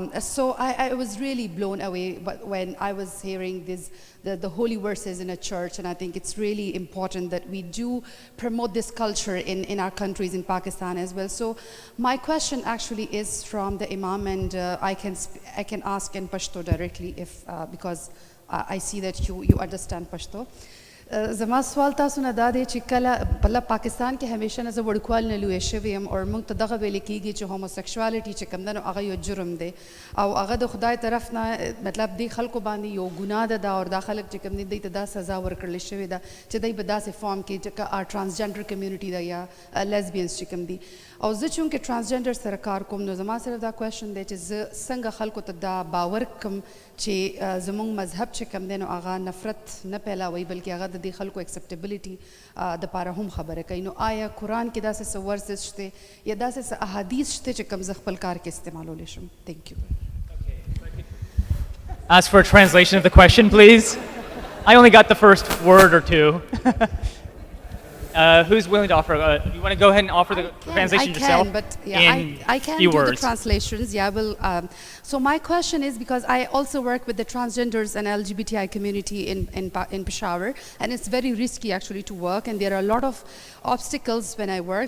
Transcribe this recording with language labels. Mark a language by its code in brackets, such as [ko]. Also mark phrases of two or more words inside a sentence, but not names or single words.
[en] so I was really blown away when I was hearing the holy verses in a church, and I think it's really important that we do promote this culture in our countries, in Pakistan as well. So my question actually is from the Imam, and I can ask in Pashto directly if because I see that you understand Pashto. [ps] زما سوال تاسو نه دا دی چې کله بله پاکستان کې همیشه نه زه وړوکوال نه لویه شوې یم او موږ ته دغه ویل کېږي چې هوموسیکشوالټي چې کوم ده نو هغه یو جرم دی او هغه د خدای طرف نه مطلب دې خلکو باندې یو ګناه ده دا او دا خلک چې کوم دي دوی ته دا سزا ورکړل شوې ده چې دوی به داسې فارم کې چې [en] transgender community [ps] ده یا لیزبینز چې کوم دي او زه چونکې ټرانسجنډر سره کار کوم نو زما صرف دا کوېشن دی چې زه څنګه خلکو ته دا باور کړم چې زموږ مذهب چې کوم دی نو هغه نفرت نه پیلاوي بلکې هغه د دې خلکو اکسپټیبلیټي دپاره هم خبره کوي نو آیا قرآن کې داسې څه ورسز شته یا داسې څه احادیث شته چې کوم زه خپل کار کې استعمالولی شم [en] thank you. Ask for a translation of the question, please. I only got the first word or two. Who's willing to offer? You want to go ahead and offer the translation yourself? But yeah, I can do the translations. Yeah, well, so my question is because I also work with the transgenders and LGBTI community in Peshawar, and it's very risky actually to work, and there are a lot of obstacles when I work.